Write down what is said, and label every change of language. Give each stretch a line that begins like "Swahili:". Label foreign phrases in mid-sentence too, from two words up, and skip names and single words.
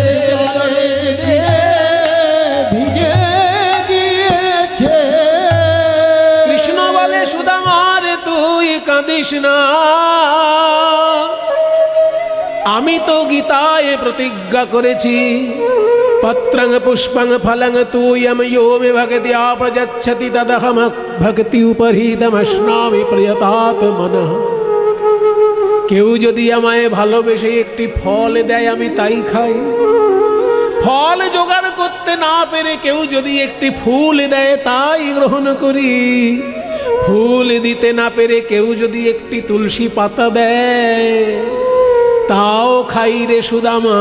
Bangla: জলে চিড়ে ভিজে গিয়েছে। কৃষ্ণ বলে, সুদামার তুই কাঁদিস না, আমি তো গীতায় প্রতিজ্ঞা করেছি,
Sanskrit: পত্রং পুষ্পং ফলং তুয়ম यो मे भक्ति आपजच्छति तदहम भक्ति उपहृतमश्नामि प्रियतात्मनः।
Bangla: কেউ যদি আমায় ভালোবেসে একটি ফল দেয় আমি তাই খাই। ফল জোগাড় করতে না পেরে কেউ যদি একটি ফুল দেয় তাই গ্রহণ করি। ফুল দিতে না পেরে কেউ যদি একটি তুলসী পাতা দেয় তাও খাই রে সুদামা।